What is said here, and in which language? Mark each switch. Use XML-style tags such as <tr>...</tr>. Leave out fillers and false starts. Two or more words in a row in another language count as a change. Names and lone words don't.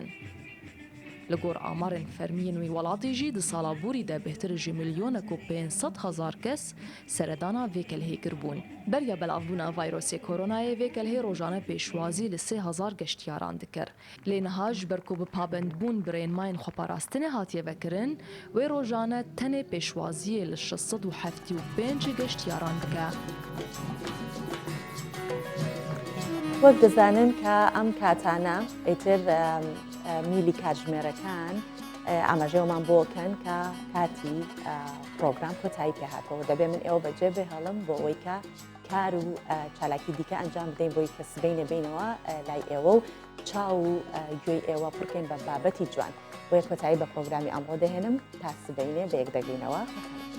<ku>Li gor amarên fermiyên wî welatê jî di sala borî de bêhtir ji milyonek û 500,000 kes seredana vê kelhê kirbûn. Beriya belavbûna vayrosê koronayê vê kelhê rojane pêşwazî li 3,000 geştiyaran dikir. Lê niha ji ber ku bi pabendbûn birênmayên xweparastinê hatiye vekirin, wê rojane tenê pêşwaziyê li 675 geştiyaran dike.</ku> <ckb>وەک دەزانن کە ئەم کاتانە ئیتر میلی کاتژمێرەکان ئاماژەوەمان بۆکەن کە کاتی پرۆگرام کۆتایی پێهاتەوە دەبێ من ئێوە بەجێ بهێڵم بۆ ئەوەی کە کار و چالاکی دیکە ئەنجام بدەین بۆی کە سبەینە بینەوە لای ئێوە و چاو و گوێی ئێوە پڕکەین بە بابەتی جوان بۆیە کۆتایی بە پرۆگرامی ئەمڕۆ دەهێنم تا سبەینێ بە یەک دەگەینەوە.</ckb>